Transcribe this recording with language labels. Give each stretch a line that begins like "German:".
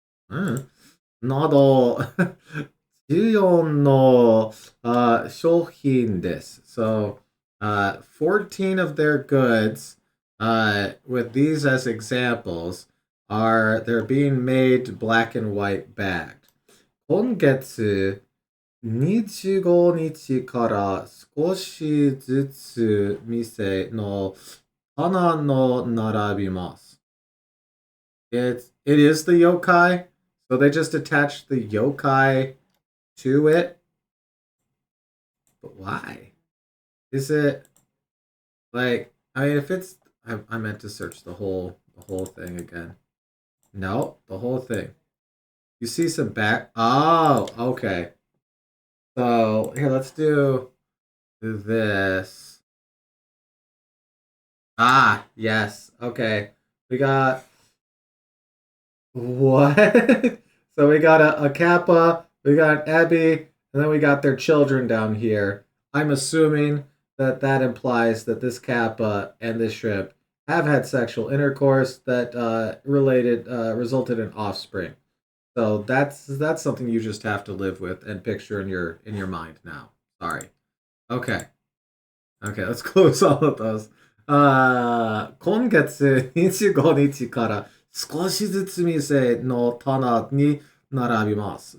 Japanese: Hmm. など、14の、商品です。
English: So, 14 of their goods, with these as examples, they're being made black and white bagged.
Japanese: 今月25日から少しずつ店の棚の並びます。
English: It is the yokai, so they just attached the yokai to it. But why? Is it like I mean if it's I meant to search the whole thing again. No, the whole thing. You see some back oh, okay. So here let's do this. Ah, yes. Okay. We got what? So we got a Kappa, we got Abby, and then we got their children down here. I'm assuming that that implies that this Kappa and this shrimp have had sexual intercourse that resulted in offspring. So that's something you just have to live with and picture in your mind now. Sorry. Okay. Okay, let's close all of those.
Japanese: 今月25日から少しずつ店の棚に並びます。